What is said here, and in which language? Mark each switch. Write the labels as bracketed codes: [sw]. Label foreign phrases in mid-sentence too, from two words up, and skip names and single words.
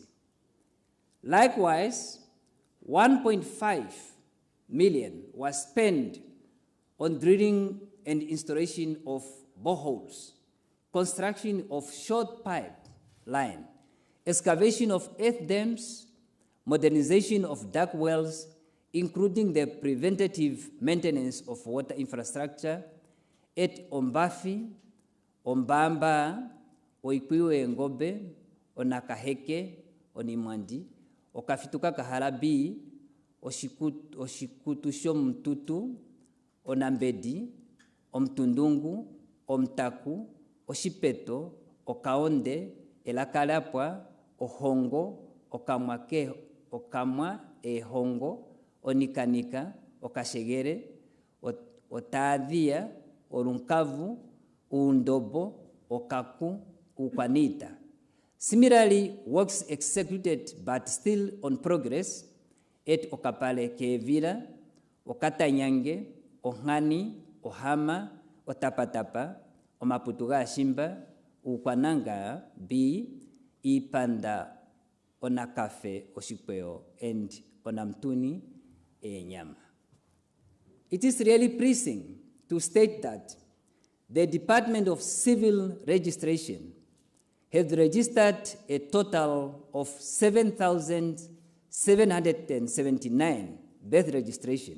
[en] Likewise, 1.5 million was spent on drilling and installation of boreholes, construction of short pipe line, excavation of earth dams, modernization of duct wells, including the preventative maintenance of water infrastructure at Ombafi, Ombamba, Oikwiwe Ngobe, Onakaheke, Onimandi, Okafituka Kaharabi, Oshikutusho Mtutu, Onambedi, Omtundungu, Omtaku, Oshipeto, Okaonde, Elakalapwa, Ohongo, Okamwake, Okamwa, Ehongo, Onikanika, Okashegere, Otaadia, Orunkavu, Undobo, Okaku, Ukwanita. Similarly, works executed but still on progress at Okapale Kevira, Okatanyange, Ohani, Ohama, Otapatapa, Omaputuga Shimba, Ukwananga, B, Ipanda, Onakafe, Oshipeo, and Onamtuni, Enyama. It is really pleasing to state that the Department of Civil Registration has registered a total of 7,779 birth registration.